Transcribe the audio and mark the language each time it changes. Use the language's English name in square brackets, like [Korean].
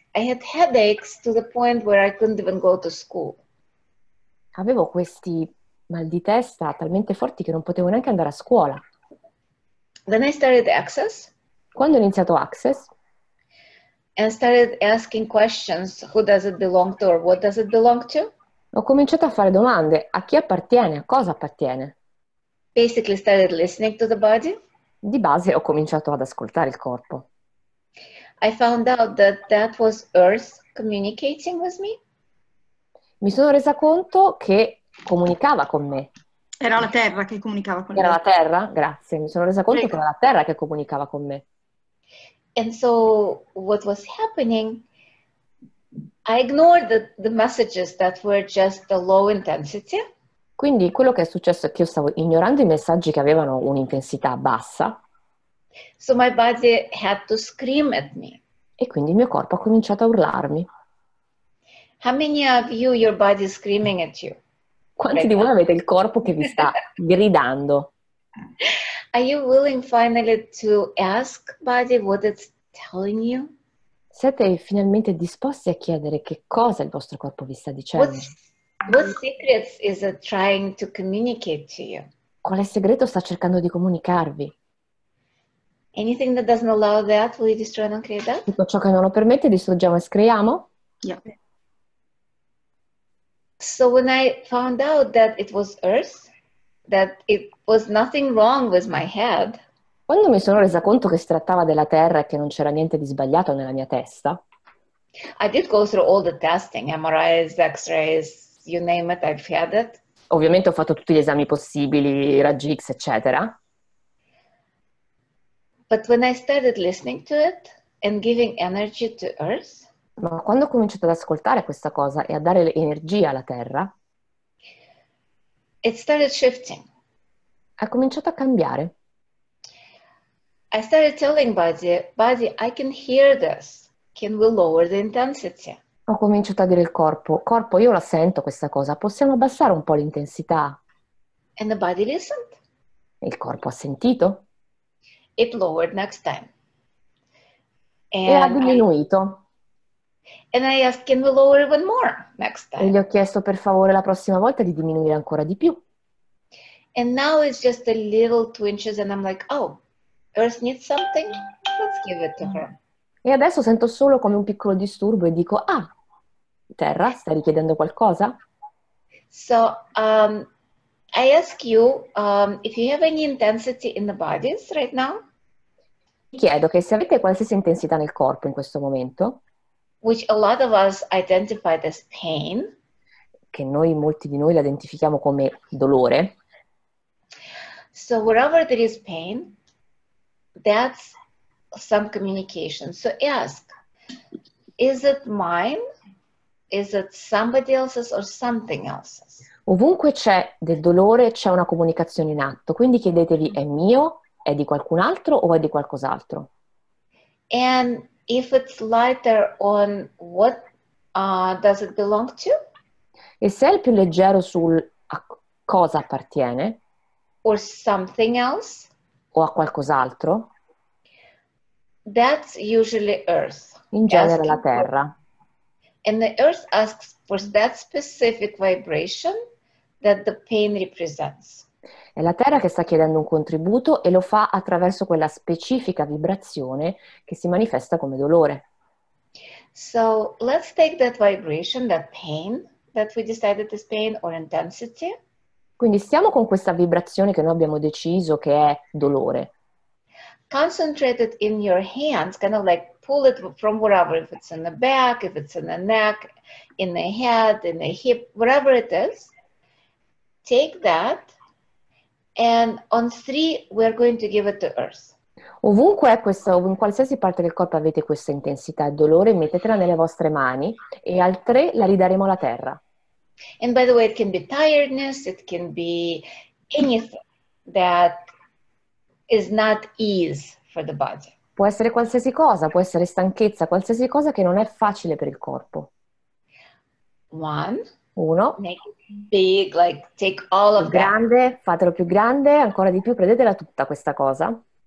[English] I had headaches to the point where I couldn't even go to school. [Italian] Avevo questi mal di testa talmente forti che non potevo neanche andare a scuola. [English] Then I started Access [Italian] Quando ho iniziato Access, [English] and started asking questions. Who does it belong to, or what does it belong to? [Italian] ho cominciato a fare domande. A chi appartiene? A cosa appartiene? [English] Basically started listening to the body. [Italian] Di base ho cominciato ad ascoltare il corpo. [English] I found out that was Earth communicating with me. [Italian] Mi sono resa conto che comunicava con me. Era la terra che comunicava con Era lei. la terra? Grazie. Mi sono resa conto che era la terra che comunicava con me. [English] And so what was happening, I ignored the messages that were just a low intensity. [Italian] Quindi quello che è successo è che io stavo ignorando i messaggi che avevano un'intensità bassa [English] So my body had to scream at me. [Italian] e quindi il mio corpo ha cominciato a urlarmi. [English] How many of you, your body is screaming at you? [Italian] Quanti di voi avete il corpo che vi sta gridando? [English] Are you willing finally to ask body what it's telling you? [Italian] Siete finalmente disposti a chiedere che cosa il vostro corpo vi sta dicendo? [English] What secrets is it trying to communicate to you? [Italian] Quale segreto sta cercando di comunicarvi? [English] Anything that doesn't allow that, will you destroy and create that? [Italian] Tutto ciò che non lo permette, distruggiamo e screiamo? [English] Yeah. So when I found out that it was Earth, that it was nothing wrong with my head, [Italian] Quando mi sono resa conto che si trattava della Terra e che non c'era niente di sbagliato nella mia testa, [English] I did go through all the testing, MRIs, X-rays, you name it, I've had it. [Italian] ovviamente ho fatto tutti gli esami possibili, raggi X, eccetera. [English] But when I started listening to it and giving energy to Earth, [Italian] Ma quando ho cominciato ad ascoltare questa cosa e a dare energia alla Terra, [English] it started shifting. [Italian] ha cominciato a cambiare. [English] I started telling body, I can hear this. Can we lower the intensity? [Italian] Ho cominciato a dire al corpo, io la sento questa cosa, possiamo abbassare un po' l'intensità? [English] And the body listened. [Italian] E il corpo ha sentito [English] It lowered next time. [Italian] e ha diminuito. [English] And I asked, can we lower even more next [Italian] E gli [English] time? [Italian] ho chiesto per favore la prossima volta di diminuire ancora di più. [English] And now it's just a little twinges and I'm like, oh, Earth needs something? Let's give it to her. [Italian] E adesso sento solo come un piccolo disturbo e dico, ah, Terra, stai richiedendo qualcosa? [English] So I ask you if you have any intensity in the bodies right now, [Italian] Vi chiedo che se avete qualsiasi intensità nel corpo in questo momento, [English] which a lot of us identified as pain, [Italian] che molti di noi la identifichiamo come dolore, [English] so wherever there is pain, that's some communication. So ask, is it mine? Is it somebody else's or something else's? [Italian] ovunque c'è del dolore c'è una comunicazione in atto, quindi chiedetevi è mio, è di qualcun altro o è di qualcos'altro? [English] And if it's lighter on what does it belong to? [Italian] E se è il più leggero sul a cosa appartiene [English] Or something else, [Italian] o a qualcos'altro, [English] that's usually Earth. [Italian] in genere [English] Asking [Italian] la Terra. [English] And the Earth asks for that specific vibration that the pain represents. [Italian] È la Terra che sta chiedendo un contributo e lo fa attraverso quella specifica vibrazione che si manifesta come dolore. [English] So let's take that vibration, that pain that we decided is pain or intensity, [Italian] Quindi stiamo con questa vibrazione che noi abbiamo deciso che è dolore. [English] concentrate it in your hands, kind of like pull it from wherever, if it's in the back, if it's in the neck, in the head, in the hip, wherever it is. Take that And on 3, we're going to give it to Earth. [Italian] Ovunque è questo, in qualsiasi parte del corpo avete questa intensità e dolore, mettetela nelle vostre mani e al 3 la ridaremo alla terra. [English] And by the way, it can be tiredness, it can be anything that is not ease for the body. [Italian] Può essere qualsiasi cosa, può essere stanchezza, qualsiasi cosa che non è facile per il corpo. 1, 1, [English] make it big, like take all [Italian] più [English] of that. [Italian] grande, fatelo più grande, ancora di più, prendetela tutta questa cosa.